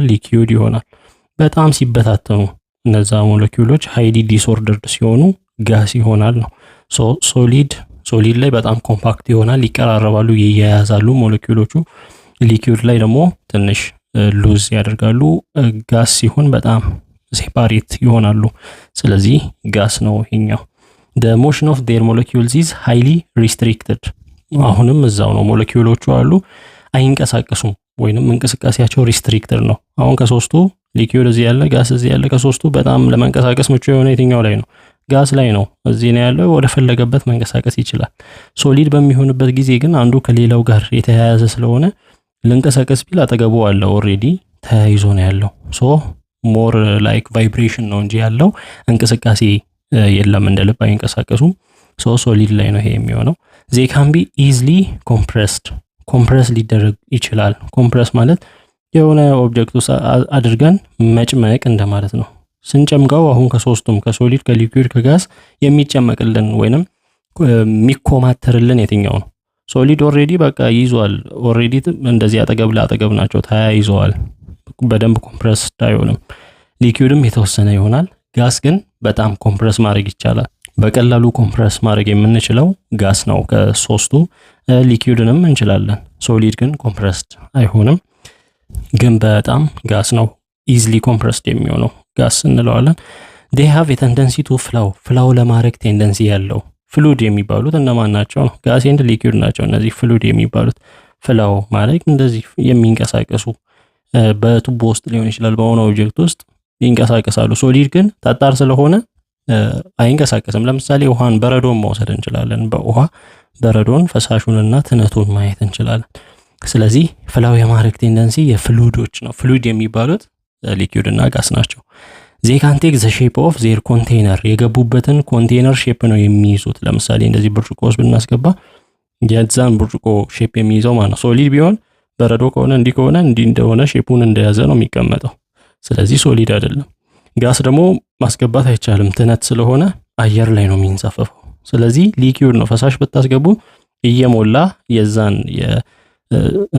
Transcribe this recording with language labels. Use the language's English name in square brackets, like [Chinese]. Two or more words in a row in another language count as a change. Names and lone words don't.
[Amharic] ሊኩዊድ ይሆናል። በጣም ሲበታተኑ እነዛ ሞለኪውሎች [English] highly disordered [Amharic] ሲሆኑ ጋስ ይሆናል ነው። ሶሊድ ላይ በጣም ኮምፓክት ይሆናል፣ ይቀራረባሉ፣ ይያያዛሉ ሞለኪውሎቹ። ሊኩዊድ ላይ ደግሞ ትንሽ ሉዝ ያደርጋሉ። ጋስ ሲሆን በጣም ሴፓሬት ይሆናሉ። ስለዚህ ጋስ ነው ይሄኛው። [English] the motion of their molecules is highly restricted [Amharic] አሁንም እዛው ነው። ሞለኪውሎቹ አሉ አይንቀሳቀሱም ወይንም እንቅስቃሴያቸው ሪስትሪክትድ ነው። አሁን ከሶስቱ ሊኩዊድ እዚህ ያለ፣ ጋስ እዚህ ያለ፣ ከሶስቱ በጣም ለመንቀሳቀስ ምቹ የሆነ የትኛው ላይ ነው? ጋስ ላይ ነው። እዚህ ነው ያለው፣ ወደ ፈለገበት መንቀሳቀስ ይችላል። ሶሊድ በሚሆንበት ጊዜ ግን አንዱ ከሌላው ጋር የተያያዘ ስለሆነ ልንቀሳቀስ ቢል አጠገቡ አለ ኦሬዲ ተያይዞ ነው ያለው። [English] more like vibration [Amharic] ነው እንጂ ያለው እንቅስቃሴ የለም፣ እንደ ልብ አይንቀሳቀሱም። ሶሊድ ላይ ነው ይሄ የሚሆነው። [English] they can be easily compressed [Amharic] ኮምፕረስ ሊደረግ ይችላል። ኮምፕረስ ማለት የሆነ ኦብጀክት ውስጥ አድርገን መጭመቅ እንደማለት ነው። ስንጨምቀው አሁን ከሶስቱም ከሶሊድ፣ ከሊኩዊድ፣ ከጋስ የሚጨመቅልን ወይንም የሚኮማተርልን የትኛው ነው? ሶሊድ ኦሬዲ በቃ ይዟል። ኦሬዲ እንደዚህ አጠገብ ለአጠገብ ናቸው፣ ተያይዘዋል። በደንብ ኮምፕረስ አይሆንም። ሊኩዊድም የተወሰነ ይሆናል። ጋስ ግን በጣም ኮምፕረስ ማድረግ ይቻላል። በቀላሉ ኮምፕረስ ማድረግ የምንችለው ጋስ ነው ከሶስቱ። ሊኩዊድንም እንችላለን። ሶሊድ ግን ኮምፕረስድ አይሆንም፣ ግን በጣም ጋስ ነው [English] easily compressed [Amharic] የሚሆነው ጋስ እንለዋለን። [English] they have a tendency to flow [Amharic] ለማድረግ ቴንደንሲ ያለው። ፍሉድ የሚባሉት እነማን ናቸው? [English] gas and liquid [Amharic] ናቸው እነዚህ ፍሉድ የሚባሉት። ፍላው ማለት እንደዚህ የሚንቀሳቀሱ በቱቦ ውስጥ ሊሆን ይችላል፣ በሆነ ኦብጀክት ውስጥ ይንቀሳቀሳሉ። ሶሊድ ግን ጠጣር ስለሆነ አይንቀሳቀስም። ለምሳሌ ውሃን፣ በረዶን መውሰድ እንችላለን። በውሃ በረዶን ፈሳሹንና ትነቱን ማየት እንችላለን። ስለዚህ ፍላው የማድረግ ቴንደንሲ የፍሉዶች ነው። ፍሉድ የሚባሉት ሊኩዊድ እና ጋስ ናቸው። [English] they can take the shape of their container [Amharic] የገቡበትን [English] container shape [Amharic] ነው የሚይዙት። ለምሳሌ እንደዚህ ብርጭቆ ውስጥ ብናስገባ የዛን ብርጭቆ ሼፕ የሚይዘው ማለት ነው። ሶሊድ ቢሆን በረዶ ከሆነ እንዲህ ከሆነ እንዲህ እንደሆነ ሼፑን እንደያዘ ነው የሚቀመጠው። ስለዚህ ሶሊድ አይደለም። ጋስ ደግሞ ማስገባት አይቻልም፣ ትነት ስለሆነ አየር ላይ ነው የሚንሳፈፈው። ስለዚህ ሊኩዊድ ነው። ፈሳሽ ብታስገቡ እየሞላ የዛን